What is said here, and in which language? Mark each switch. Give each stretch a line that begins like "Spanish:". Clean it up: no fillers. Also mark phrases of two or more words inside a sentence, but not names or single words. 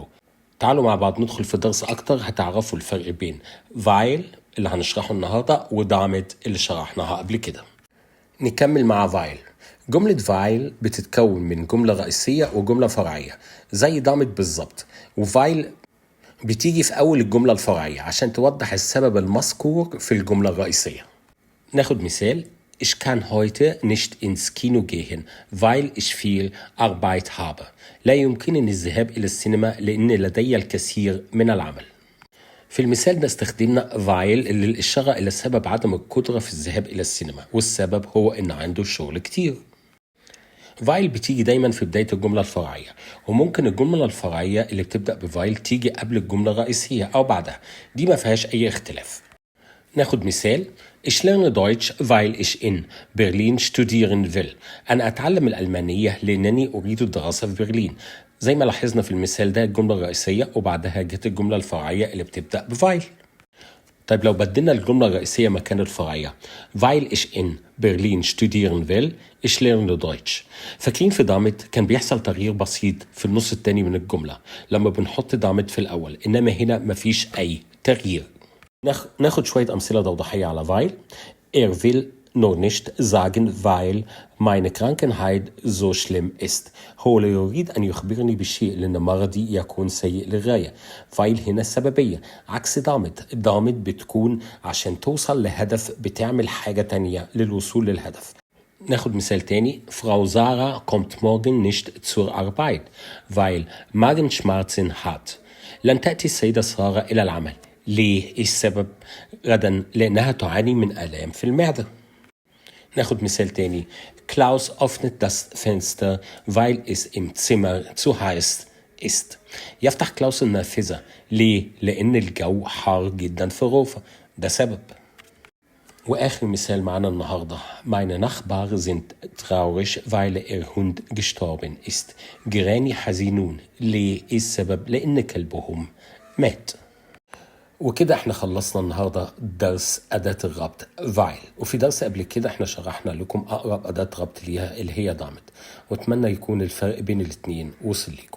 Arabic: تعالوا مع بعض ندخل في درس أكتر هتعرفوا الفرق بين weil اللي هنشرحه النهاردة ودعمت اللي شرحناها قبل كده. نكمل مع weil. جملة weil بتتكون من جملة رئيسية وجملة فرعية زي دعمت بالظبط، وفايل بتيجي في أول الجملة الفرعية عشان توضح السبب المذكور في الجملة الرئيسية. ناخد مثال:
German: Ich kann heute nicht ins Kino gehen, weil ich viel Arbeit habe.
Arabic: لا يمكنني الذهاب إلى السينما لأن لدي الكثير من العمل. في المثال ده استخدمنا weil للإشارة إلى سبب عدم القدرة في الذهاب إلى السينما، والسبب هو إن عنده شغل كتير. weil بتيجي دايما في بداية الجملة الفرعية، وممكن الجملة الفرعية اللي بتبدأ بفايل تيجي قبل الجملة الرئيسية أو بعدها، دي ما فيهاش أي اختلاف. ناخد مثال:
German: Ich lerne Deutsch, weil ich in Berlin studieren will.
Arabic: أنا أتعلم الألمانية لأنني أريد الدراسة في برلين. زي ما لاحظنا في المثال ده الجملة الرئيسية وبعدها جت الجملة الفرعية اللي بتبدأ بفايل. طيب لو بدلنا الجملة الرئيسية مكان الفرعية:
German: weil ich in Berlin studieren will, ich lerne Deutsch.
Arabic: فاكرين في دعمت كان بيحصل تغيير بسيط في النص التاني من الجملة لما بنحط دعمت في الأول، إنما هنا مفيش أي تغيير. ناخد شوية أمثلة توضيحية على weil.
German: will nur nicht sagen, weil meine Krankheit so schlimm ist.
Arabic: هو لا يريد أن يخبرني بالشيء لأن مرضي يكون سيء للغاية. weil هنا السببية عكس دعمت. دعمت بتكون عشان توصل لهدف، بتعمل حاجة تانية للوصول للهدف. ناخد مثال تاني:
German: Frau Sarah kommt morgen nicht zur Arbeit, weil Magenschmerzen hat.
Arabic: لن تأتي السيدة سارة إلى العمل. ليه؟ إيه السبب؟ غدا لأنها تعاني من آلام في المعدة. ناخد مثال تاني:
German: Klaus öffnet das Fenster, weil es im Zimmer zu heiß ist.
Arabic: يفتح كلاوس النافذة. ليه؟ لأن الجو حار جدا في الغرفة. ده سبب. وآخر مثال معنا النهاردة:
German: Meine Nachbarn sind traurig, weil ihr Hund gestorben ist.
Arabic: جيراني حزينون. ليه؟ إيه السبب؟ لأن كلبهم مات. وكده احنا خلصنا النهاردة درس أداة الربط weil. وفي درس قبل كده احنا شرحنا لكم أقرب أداة ربط ليها اللي هي دعمت، واتمنى يكون الفرق بين الاتنين وصل لكم.